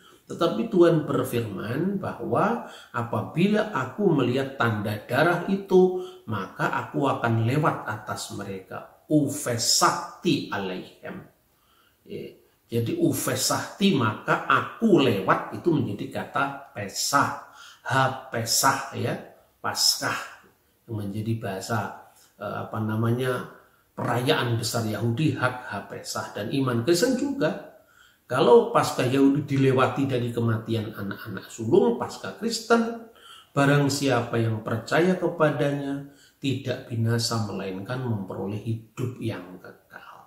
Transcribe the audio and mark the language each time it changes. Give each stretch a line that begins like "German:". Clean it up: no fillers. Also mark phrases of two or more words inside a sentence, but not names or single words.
Indonesian: Tetapi Tuhan berfirman bahwa apabila aku melihat tanda darah itu, maka aku akan lewat atas mereka.
Hebrew: ופסחתי עליהם.
Indonesian: Jadi ufesakti, maka aku lewat, itu menjadi kata Pesach. Ha-Pesach ya, Paskah, yang menjadi bahasa perayaan besar Yahudi,
Hebrew: חג הפסח.
Indonesian: Dan iman Kristen juga, kalau Paskah Yahudi dilewati dari kematian anak-anak sulung, Paskah Kristen, barang siapa yang percaya kepadanya tidak binasa melainkan memperoleh hidup yang kekal.